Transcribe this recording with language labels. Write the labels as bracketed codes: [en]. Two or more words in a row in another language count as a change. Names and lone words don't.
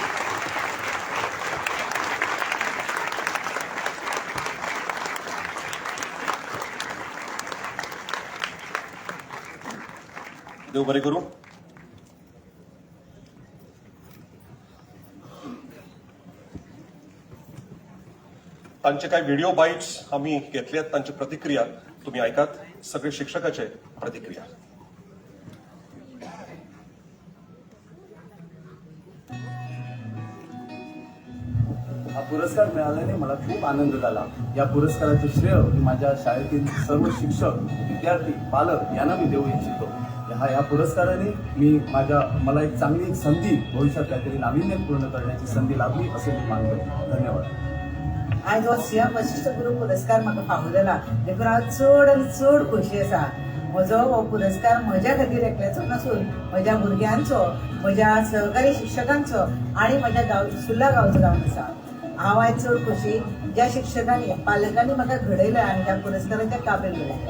[kok] देव बरें करूं. तांचे काही [en] video bites [kok] आम्ही घेतल्यात. तांची प्रतिक्रिया तुम्ही ऐकात. सगळे शिक्षकाचे प्रतिक्रिया. [mr] हा पुरस्कार मिळाल्याने मला खूप आनंद झाला. या पुरस्काराचे श्रेय माझ्या शाळेतील सर्व शिक्षक, विद्यार्थी, पालक यांना मी देऊ इच्छितो. या पुरस्काराने मला एक चांगली संधी, भविष्यात काहीतरी नाविन्यपूर्ण करण्याची संधी लाभली असे मी मानतो. धन्यवाद. [kok] आज हो सीएम वशिष्ठ गुरू पुरस्कार म्हाका फावो जाला, देखून हांव चड आनी चड खोशी आसा. म्हजो हो पुरस्कार म्हज्या खातीर एकल्याचो नसून म्हज्या भुरग्यांचो, म्हज्या सहकारी शिक्षकांचो आनी म्हज्या सुर्ला गांवचो जावन आसा. हांव आयज चड खोशी ज्या शिक्षकांनी, पालकांनी म्हाका घडयलें आनी त्या पुरस्काराच्या काबील केलें.